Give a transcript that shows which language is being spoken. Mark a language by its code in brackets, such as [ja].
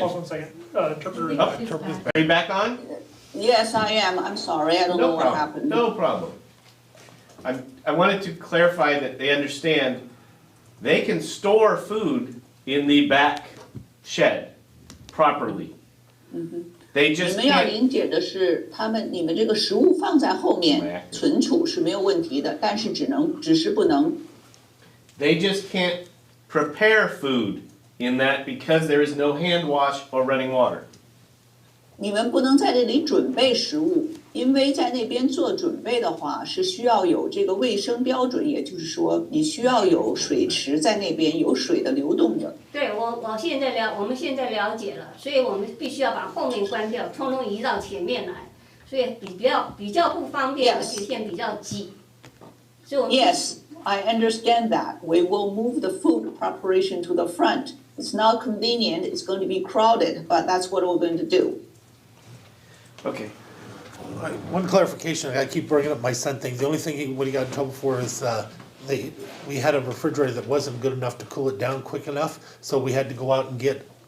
[en] pause 1 second. Interpreter. Are you back on? Yes, I am. I'm sorry. I don't know what happened. No problem. I wanted to clarify that they understand they can store food in the back shed properly. They [zh] 你 [en] just [zh] 们要 [en] can't. [zh] 理解的是，你们这个食物放在后面存储是没有问题的，但是只是不能。 [en] They just can't prepare food in that because there is no hand wash or running water. [zh] 你们不能在这里准备食物，因为在那边做准备的话是需要有这个卫生标准，也就是说你需要有水池在那边有水的流动的。对，我们现在了解了，所以我们必须要把后面关掉，通通移到前面来，所以比较不方便，而且现在比较挤。所以我们 [en] Yes, I understand that. We will move the food preparation to the front. It's not convenient. It's going to be crowded, but that's what we're going to do. Okay. One clarification, I keep bringing up my son thing, the only thing what he got in trouble for is, we had a refrigerator that wasn't good enough to cool it down quick enough, so we had to go out and get